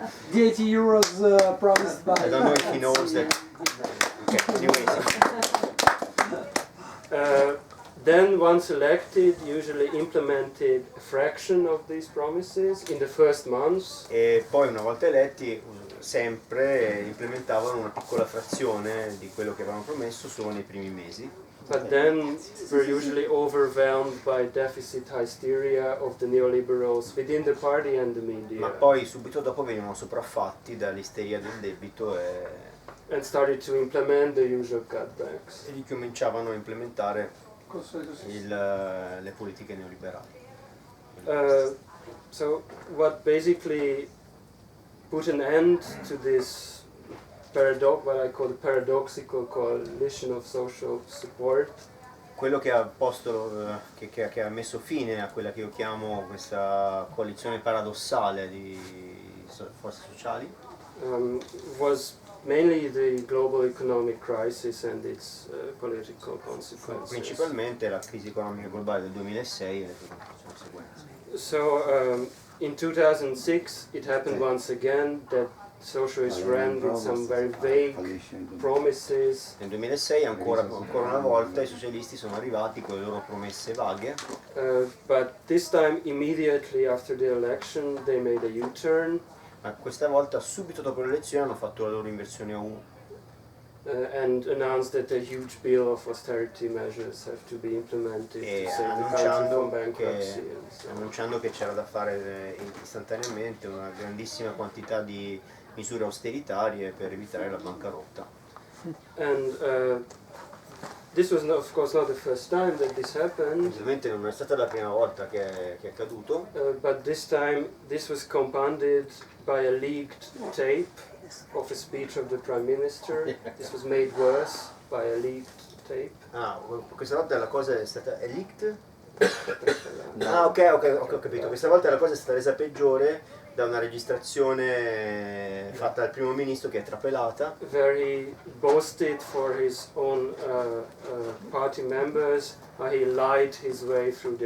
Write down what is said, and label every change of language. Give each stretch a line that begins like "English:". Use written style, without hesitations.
English: The 80 euros promised by... I don't know if he knows that. Okay, anyways. Then, once elected, usually implemented a fraction of these promises in the first months.
Italian: E poi una volta eletti sempre implementavano una piccola frazione di quello che avevano promesso solo nei primi mesi.
English: But then were usually overwhelmed by deficit hysteria of the neoliberals within the party and the media.
Italian: Ma poi subito dopo venivano sopraffatti dall'isteria del debito
English: And started to implement the usual cutbacks.
Italian: e ricominciavano a implementare le politiche neoliberali.
English: So what basically put an end to this what I call the paradoxical coalition of social support.
Italian: Quello che ha posto, che ha messo fine a quella che io chiamo questa coalizione paradossale di forze sociali,
English: Was mainly the global economic crisis and its political consequences.
Italian: principalmente la crisi economica globale del 2006 e le sue conseguenze.
English: So in 2006 it happened once again that socialists ran with some very vague promises.
Italian: Nel 2006 ancora una volta i socialisti sono arrivati con le loro promesse vaghe,
English: But this time, immediately after the election, they made a U-turn
Italian: ma questa volta subito dopo le elezioni hanno fatto la loro inversione a U
English: and announced that a huge bill of austerity measures have to be implemented
Italian: e
English: to save the country from
Italian: annunciando
English: bankruptcy.
Italian: che c'era da fare istantaneamente una grandissima quantità di misure austeritarie per evitare la bancarotta.
English: And this was, of course, not the first time that this happened.
Italian: Ovviamente non è stata la prima volta che è accaduto,
English: But this time, this was compounded by a leaked tape of a speech of the Prime Minister. This was made worse by a leaked tape.
Italian: Questa volta la cosa è stata leaked? Ok, ho capito. Questa volta la cosa è stata resa peggiore da una registrazione fatta dal primo ministro che è trapelata.
English: Where he boasted for his own party members how he lied his way through the